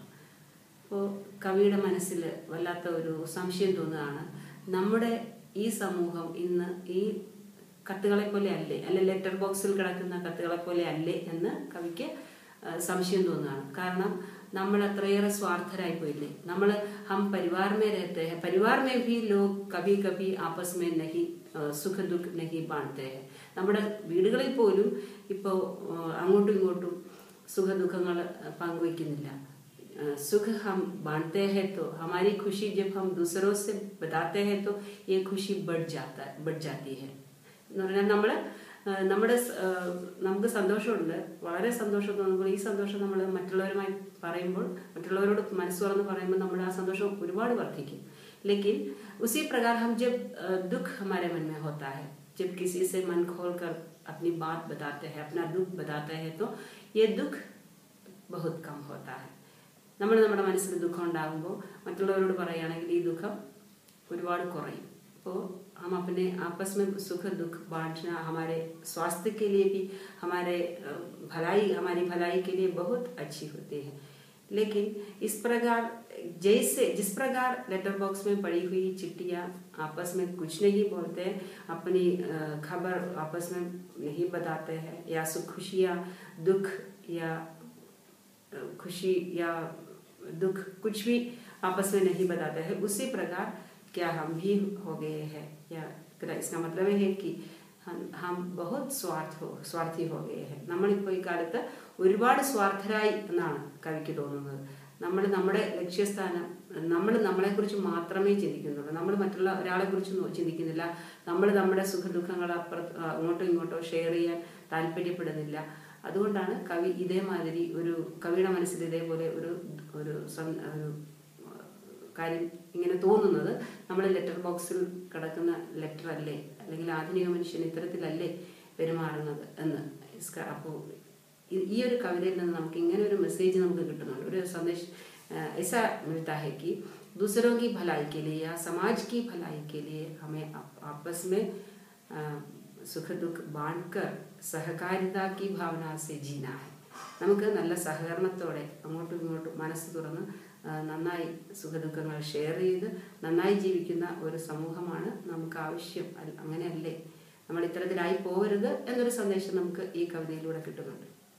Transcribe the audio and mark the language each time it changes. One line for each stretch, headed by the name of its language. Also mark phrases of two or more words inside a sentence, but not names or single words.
Malayalam: അപ്പോൾ കവിയുടെ മനസ്സിൽ വല്ലാത്ത ഒരു സംശയം തോന്നുകയാണ്. നമ്മുടെ ഈ സമൂഹം ഇന്ന് ഈ കത്തുകളെ പോലെ അല്ലേ, അല്ലെ ലെറ്റർ ബോക്സിൽ കിടക്കുന്ന കത്തുകളെ പോലെ അല്ലേ എന്ന് കവിക്ക് സംശയം തോന്നുകയാണ്. കാരണം നമ്മൾ അത്രയേറെ സ്വാർത്ഥരായി പോയില്ലേ.
Hindi: നമ്മൾ हम परिवार में रहते हैं, परिवार में भी लोग कभी कभी आपस में नहीं
Malayalam: സുഖ ദുഃഖ
Hindi: नहीं बांटते हैं.
Malayalam: നമ്മുടെ വീടുകളിൽ പോലും ഇപ്പോൾ അങ്ങോട്ടും ഇങ്ങോട്ടും സുഖ ദുഃഖങ്ങൾ പങ്കുവയ്ക്കുന്നില്ല.
Hindi: सुख हम बांटते हैं तो हमारी खुशी जब हम दूसरों से बताते हैं तो ये खुशी बढ़ जाती है.
Malayalam: എന്ന് പറഞ്ഞാൽ നമുക്ക് സന്തോഷമുണ്ട്, വളരെ സന്തോഷം തോന്നുമ്പോൾ ഈ സന്തോഷം നമ്മൾ മറ്റുള്ളവരുമായി പറയുമ്പോൾ, മറ്റുള്ളവരോട് മനസ്സ് തുറന്ന് പറയുമ്പോൾ നമ്മുടെ ആ സന്തോഷം ഒരുപാട് വർദ്ധിക്കും.
Hindi: लेकिन उसी प्रकार हम जब दुख हमारे मन में होता है, जब किसी से मन खोल कर अपनी बात बताते हैं, अपना दुख बताते हैं, तो ये दुख बहुत कम होता है.
Malayalam: നമ്മൾ നമ്മുടെ മനസ്സിൽ ദുഃഖം ഉണ്ടാകുമ്പോൾ മറ്റുള്ളവരോട് പറയുകയാണെങ്കിൽ ഈ ദുഃഖം ഒരുപാട് കുറയും.
Hindi: അപ്പോൾ हम अपने आपस में सुख दुख बांटना हमारे स्वास्थ्य के लिए भी, हमारी भलाई के लिए बहुत अच्छी होती है. लेकिन इस प्रकार जिस प्रकार लेटर बॉक्स में पड़ी हुई चिट्ठियाँ आपस में कुछ नहीं बोलते, अपनी खबर आपस में नहीं बताते हैं, या खुशियाँ दुख या खुशी या दुख कुछ भी आपस में नहीं बताते हैं, उसी प्रकार क्या हम भी हो गए हैं. या इसका मतलब है कि हम बहुत स्वार्थी हो गए हैं.
Malayalam: നമ്മളിപ്പോൾ ഈ കാലത്ത് ഒരുപാട് സ്വാർത്ഥരായി എന്നാണ് കവിക്ക് തോന്നുന്നത്. നമ്മുടെ ലക്ഷ്യസ്ഥാനം, നമ്മളെക്കുറിച്ച് മാത്രമേ ചിന്തിക്കുന്നുള്ളൂ. നമ്മൾ മറ്റുള്ള ഒരാളെ കുറിച്ച് ചിന്തിക്കുന്നില്ല. നമ്മുടെ സുഖദുഃഖങ്ങൾ അങ്ങോട്ടോ ഇങ്ങോട്ടോ ഷെയർ ചെയ്യാൻ താല്പര്യപ്പെടുന്നില്ല. അതുകൊണ്ടാണ് കവി ഇതേമാതിരി കവിയുടെ മനസ്സിൽ ഇതേപോലെ ഒരു കാര്യം ഇങ്ങനെ തോന്നുന്നത്. നമ്മൾ ലെറ്റർ ബോക്സിൽ കിടക്കുന്ന ലെറ്റർ അല്ലേ, അല്ലെങ്കിൽ ആധുനിക മനുഷ്യൻ ഇത്തരത്തിലല്ലേ പെരുമാറുന്നത് എന്ന്. അപ്പോൾ ഈ ഒരു കവിതയിൽ നിന്ന് നമുക്ക് ഇങ്ങനെ ഒരു മെസ്സേജ് നമുക്ക് കിട്ടുന്നുണ്ട്, ഒരു സന്ദേശം.
Hindi: ऐसा मिलता है कि दूसरों की भलाई के लिए या समाज की भलाई के लिए हमें आपस में सुख दुख बांटकर सहकारिता की भावना से जीना है.
Malayalam: നമുക്ക് നല്ല സഹകരണത്തോടെ അങ്ങോട്ടും ഇങ്ങോട്ടും മനസ്സ് തുറന്ന് നന്നായി സുഖദുഃഖങ്ങൾ ഷെയർ ചെയ്ത് നന്നായി ജീവിക്കുന്ന ഒരു സമൂഹമാണ് നമുക്ക് ആവശ്യം. അങ്ങനെയല്ലേ, നമ്മൾ ഇത്തരത്തിലായി പോകരുത് എന്നൊരു സന്ദേശം നമുക്ക് ഈ കവിതയിലൂടെ കിട്ടുന്നുണ്ട്.